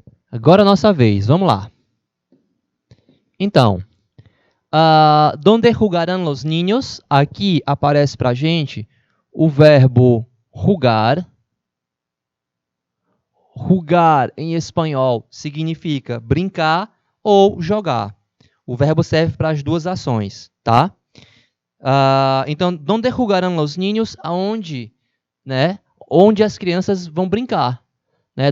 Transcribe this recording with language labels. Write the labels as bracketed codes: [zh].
[pt] Agora é a nossa vez, vamos lá. Então, [es] donde jugarán los niños? [pt] Aqui aparece para a gente o verbo jugar. Jugar em espanhol significa brincar ou jogar. O verbo serve para as duas ações, tá? Então, [es] donde jugarán los niños? [pt] Aonde, né? Onde as crianças vão brincar, né?